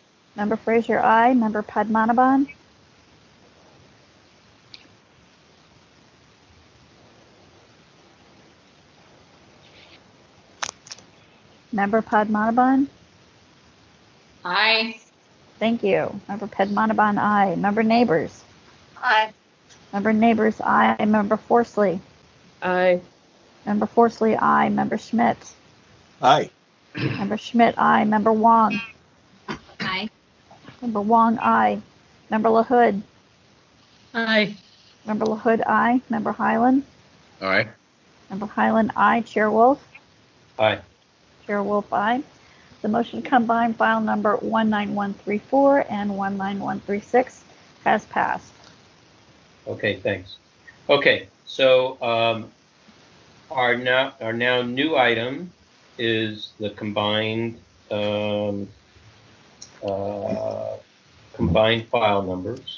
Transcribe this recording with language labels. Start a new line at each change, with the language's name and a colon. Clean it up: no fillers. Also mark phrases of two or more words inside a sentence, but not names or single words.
English: Member Frazier, aye. Member Padmanabhan? Member Padmanabhan? Aye. Thank you. Member Padmanabhan, aye. Member Neighbors? Aye. Member Neighbors, aye. Member Forsley? Aye. Member Forsley, aye. Member Schmidt? Aye. Member Schmidt, aye. Member Wong? Aye. Member Wong, aye. Member LaHood? Aye. Member LaHood, aye. Member Highland? Aye. Member Highland, aye. Chair Wolf? Aye. Chair Wolf, aye. The motion to combine file number 19134 and 19136 has passed. Okay, thanks. Okay, so our now new item is the combined combined file numbers.